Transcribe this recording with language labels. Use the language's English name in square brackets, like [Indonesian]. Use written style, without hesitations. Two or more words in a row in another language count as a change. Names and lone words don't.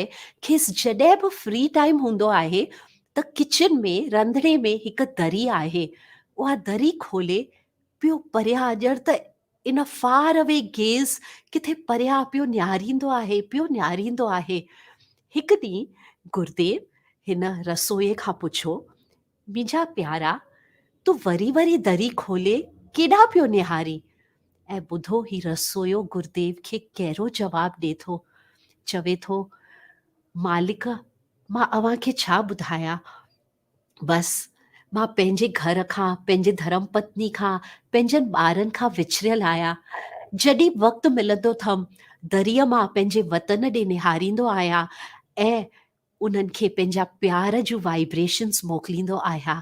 [Sindhi] खेसि जॾहिं बि [English] free time [Sindhi] हूंदो आहे त किचन में, रंधिणे में हिकु दरी आहे, उहा दरी खोले पियो परियां, ॼण त [English] in far away gaze [Sindhi] किथे परियां पियो निहारींदो आहे, पियो निहारींदो आहे। हिकु ॾींहुं गुरुदेव हिन रसोईअ खां पुछो, मुंहिंजा प्यारा, तूं वरी वरी दरी खोले केॾां पियो निहारी? ऐं ॿुधो ही रसोइयो गुरुदेव खे कहिड़ो जवाबु ॾिए थो। चवे थो, मालिक, मां अव्हांखे छा ॿुधायां, बसि मां पंहिंजे घर खां, पंहिंजे धर्म पत्नी खां, पंहिंजनि ॿारनि खां विछड़ियल आहियां। जॾहिं वक़्तु मिलंदो अथमि, दरीअ मां पंहिंजे वतन ॾे निहारींदो आहियां ऐं उन्हनि खे पंहिंजा प्यार जूं वाइब्रेशन्स मोकिलींदो आहियां।